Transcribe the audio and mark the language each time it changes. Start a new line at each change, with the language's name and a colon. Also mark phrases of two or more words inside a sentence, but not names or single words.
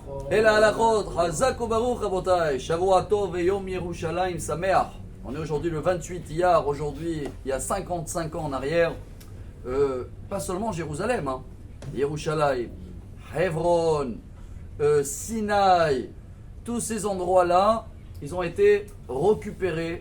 French: Et la
Hebrew: הלכות, חזק וברוך רבותי, שבוע טוב et יום ירושלים שמח.
French: On est aujourd'hui le 28 Iyar, aujourd'hui, il y a 55 ans en arrière, pas seulement Jérusalem, Yerushalayim, Hebron, Sinaï, tous ces endroits-là, ils ont été récupérés.